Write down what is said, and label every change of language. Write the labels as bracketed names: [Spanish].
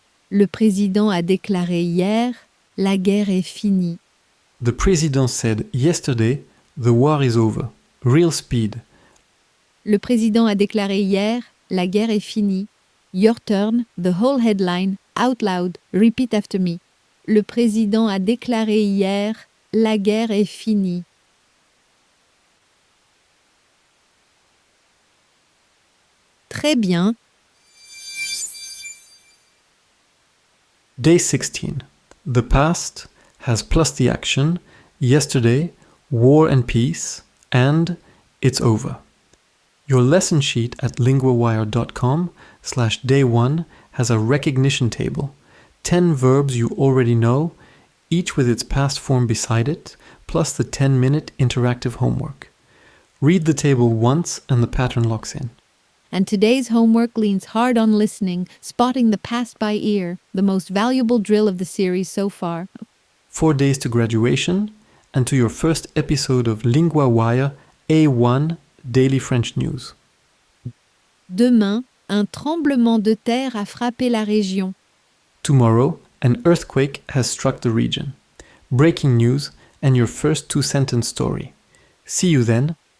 [French] Le président a déclaré hier, la guerre est finie. [English] The president said yesterday, the war is over. Real speed. [French] Le président a déclaré hier, la guerre est finie. [English] Your turn, the whole headline, out loud, repeat after me. [French] Le président a déclaré hier, la guerre est finie. Très bien. [English] Day 16. The past has plus the action, yesterday, war and peace, and it's over. Your lesson sheet at linguawire.com/day1 has a recognition table, 10 verbs you already know, each with its past form beside it, plus the 10-minute interactive homework. Read the table once and the pattern locks in. And today's homework leans hard on listening, spotting the past by ear, the most valuable drill of the series so far. 4 days to graduation and to your first episode of LinguaWire A1 Daily French News. [French] Demain, un tremblement de terre a frappé la région. [English] Tomorrow, an earthquake has struck the region. Breaking news and your first two-sentence story. See you then.